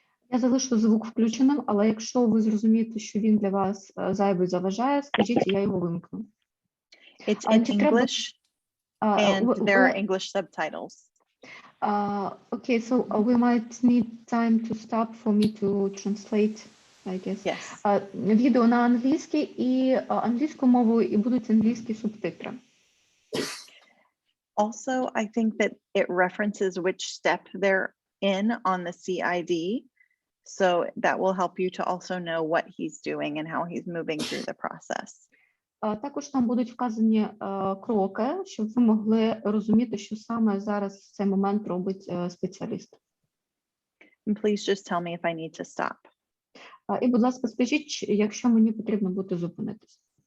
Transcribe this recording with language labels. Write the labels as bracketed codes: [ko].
[uk] Я залишу звук включеним, але якщо ви зрозумієте, що він для вас зайвий заважає, скажіть, я його вимкну. [en] It's in English and there are English subtitles. Okay, so we might need time to stop for me to translate, I guess. Yes. [uk] Відео на англійській і англійською мовою, і будуть англійські субтитри. [en] Also, I think that it references which step they're in on the CID. So that will help you to also know what he's doing and how he's moving through the process. [uk] Також там будуть вказані кроки, щоб ви могли розуміти, що саме зараз в цей момент робить спеціаліст. [en] And please just tell me if I need to stop. [uk] І, будь ласка, скажіть, якщо мені потрібно буде зупинитись.